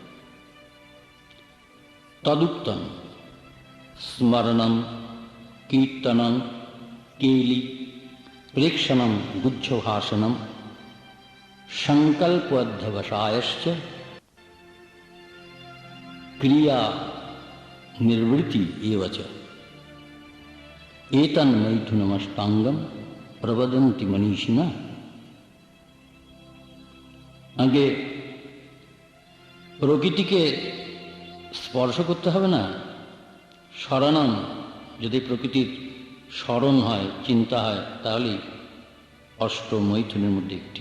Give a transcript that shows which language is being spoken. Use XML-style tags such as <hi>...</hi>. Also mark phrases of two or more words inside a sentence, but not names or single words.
<sa>তদুক্তম স্মরণম কীর্তনম কেলি প্রেক্ষণম গুচ্ছভাষণম সংকল্প অধ্যবসায়শ্চ क्रिया निर्वृत्ति एव च एतन्मैथुनमष्टांगम प्रवदन्ति मनीषिणः।</sa> <bn>আগে প্রকৃতিকে স্পর্শ করতে হবে না, স্মরণম, যদি প্রকৃতির স্মরণ হয়, চিন্তা হয়, তাহলেই অষ্ট মৈথুনের মধ্যে একটি।</bn>